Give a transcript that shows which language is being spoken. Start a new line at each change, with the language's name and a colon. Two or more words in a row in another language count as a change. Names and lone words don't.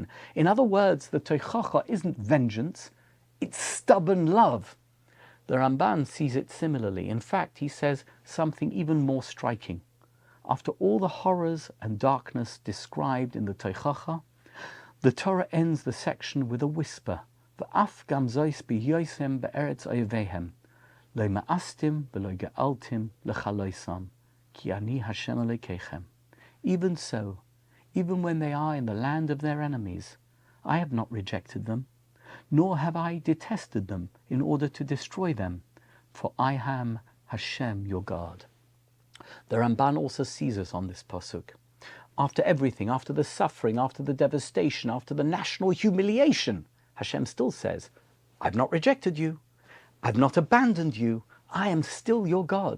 English: In other words, the Tochacha isn't vengeance, it's stubborn love. The Ramban sees it similarly. In fact, he says something even more striking. After all the horrors and darkness described in the Tochacha, the Torah ends the section with a whisper.
Hebrew: ואף גם זאת בהיותם בארץ אויביהם לא מאסתים ולא געלתים לכלותם כי אני השם אלוקיכם.
English: Even so, even when they are in the land of their enemies, I have not rejected them, nor have I detested them in order to destroy them, for I am Hashem your God. The Ramban also sees us on this pasuk. After everything, after the suffering, after the devastation, after the national humiliation, Hashem still says, I've not rejected you, I've not abandoned you, I am still your God.